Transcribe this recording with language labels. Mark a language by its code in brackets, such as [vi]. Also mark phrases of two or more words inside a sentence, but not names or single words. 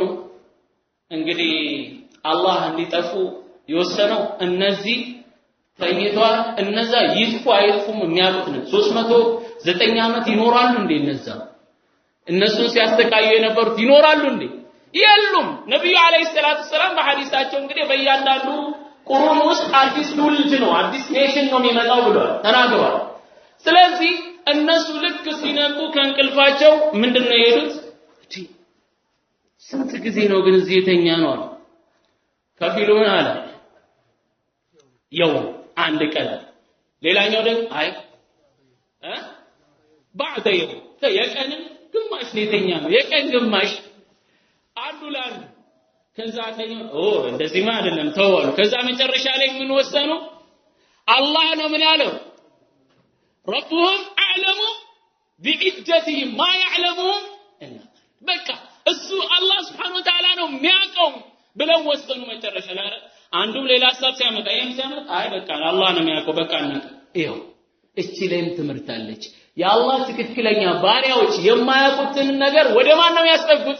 [am] እንግዲህ አላህ እንዲጠፉ የወሰነው እነዚህ ተይቷል እነዛ ይጥፉ አይጥፉም የሚያውቁት ነው 309 ዓመት ይኖራሉ እንዴ እነሱ ሲያስተካዩ የነበሩት ይኖራሉ እንዴ የሉም ነብዩ [ar] عليه الصلاة السلام [am] በሐዲሳቸው እንግዲህ በእያንዳንዱ ቁሩን ውስጥ አዲስ ትውልድ ነው አዲስ ኔሽን ነው የሚመጣው ብለዋል ተናግረዋል ስለዚህ እነሱ ልክ ሲነቁ ከእንቅልፋቸው ምንድነው የሄዱት ስንት ጊዜ ነው ግን እዚህ የተኛ ነው አሉ ከፊሉ ምን አለ ያው አንድ ቀን ሌላኛው ደግሞ አይ [ar] بعد يوم [am] የቀን ግማሽ ነው የተኛ ነው የቀን ግማሽ አንዱ ለአንዱ ከዛ አንደኛው እንደዚህማ አይደለም ተወው ከዛ መጨረሻ ላይ ምን ወሰኑ አላህ ነው ምን ያለው [ar] ربهم اعلم بعدتهم ما يعلمون الا [am] በቃ እሱ አላህ [ar] سبحانه وتعالى [am] ነው የሚያውቀው ብለው ወሰኑ መጨረሻ ላይ አንዱም ሌላ ሐሳብ ሲያመጣ ይሄም ሲያመጣ አይ በቃ አላህ ነው የሚያውቀው በቃ እናቀ ይሄው እቺ ላይም ትምህርት አለች የአላህ ትክክለኛ ባሪያዎች የማያውቁትን ነገር ወደ ማን ነው ያስጠጉት